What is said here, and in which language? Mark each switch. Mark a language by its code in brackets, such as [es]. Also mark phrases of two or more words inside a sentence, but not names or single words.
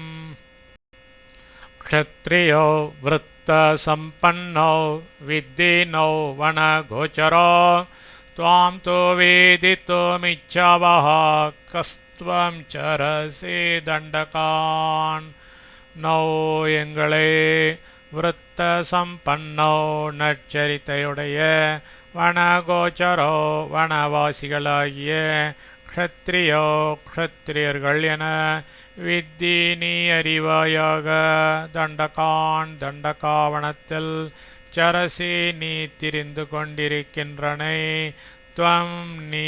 [sa] क्षत्रियो वृत्त सम्पन्नो वित्तिनो वनगोचरो त्वां तो वेदितुमिच्छावः कस्त्वं चरसि दण्डकान् नौ எங்களே वृत्त सम्पन्नो நற்சரித்தையுடைய வனகோச்சரோ வனவாசிகளாகிய [ta] க்ஷத்ரியோ க்ஷத்ரியர்கள் என வித்தி நீ அறிவாயாக தண்டகான் தண்டகாவனத்தில் சரசி நீ திரிந்து கொண்டிருக்கின்றனை துவம் நீ